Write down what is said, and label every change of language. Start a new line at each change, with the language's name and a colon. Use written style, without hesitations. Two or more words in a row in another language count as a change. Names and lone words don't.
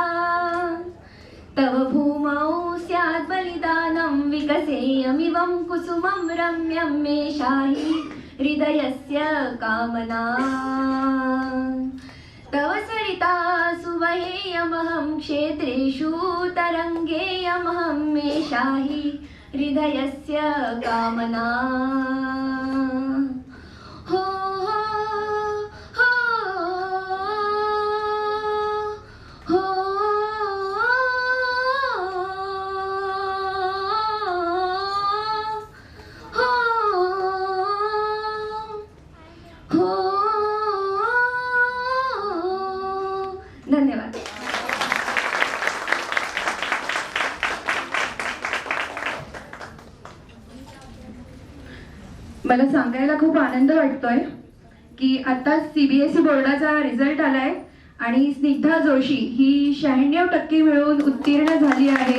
Sanskrit: तव भूमौ स्यात् बलिदानं विकसेयमिवं कुसुमं रम्यं मे शाहि हृदयस्य कामना. तव सरितासु वहेयमहं क्षेत्रेषु तरङ्गेयमहं मे शाहि हृदयस्य कामना. हो हो हो हो हो.
Marathi: धन्यवाद. मला सांगायला खूप आनंद वाटतोय की आता CBSE बोर्डाचा रिझल्ट आलाय आणि स्निग्धा जोशी ही 96% मिळवून उत्तीर्ण झाली आहे.